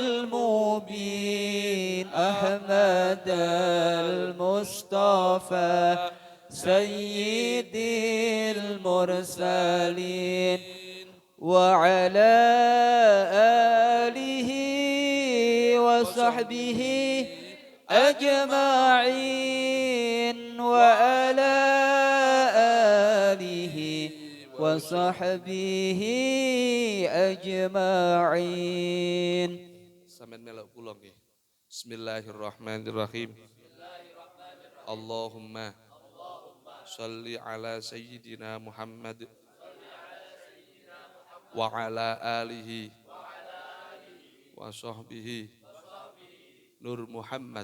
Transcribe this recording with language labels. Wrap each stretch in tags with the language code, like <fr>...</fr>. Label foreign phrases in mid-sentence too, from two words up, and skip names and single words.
<ar>المبين أحمد المصطفى سيد المرسلين وعلى آله وصحبه أجمعين وعلى آله وصحبه أجمعين.</ar> <jv>Sampeyan melok kula nggih.</jv> <ar>بسم الله الرحمن الرحيم. اللهم صل على سيدنا محمد وعلى آله وصحبه نور محمد.</ar>